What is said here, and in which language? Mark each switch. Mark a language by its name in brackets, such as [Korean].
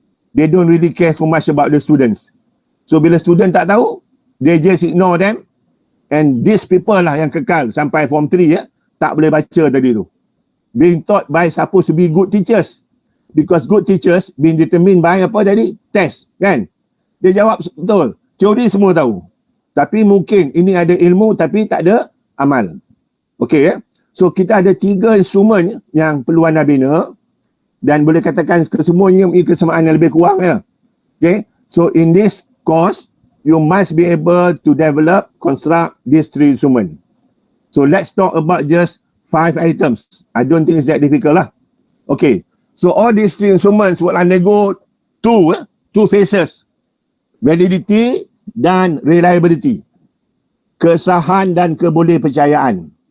[English] They don't really care so much about the students. So [Malay] bila student tak tahu, [English] they just ignore them. And these people [Malay] lah yang kekal sampai form 3 tak boleh baca tadi tu. [English] Being taught by supposed to be good teachers. Because good teachers being determined by [Malay] apa tadi? Test, kan? Dia jawab betul. Teori semua tahu. Tapi mungkin ini ada ilmu tapi tak ada amal. Okay, so kita ada 3 instrumen yang perlu anda bina. Dan boleh katakan kesemuanya kesamaan yang lebih kurang. [English] Okay, so in this course, you must be able to develop, construct these 3 instruments. So let's talk about just 5 items. I don't think it's that difficult lah. Okay, so all these 3 instruments will undergo two phases. Validity dan reliability. [Malay] kesahan dan kebolehpercayaan.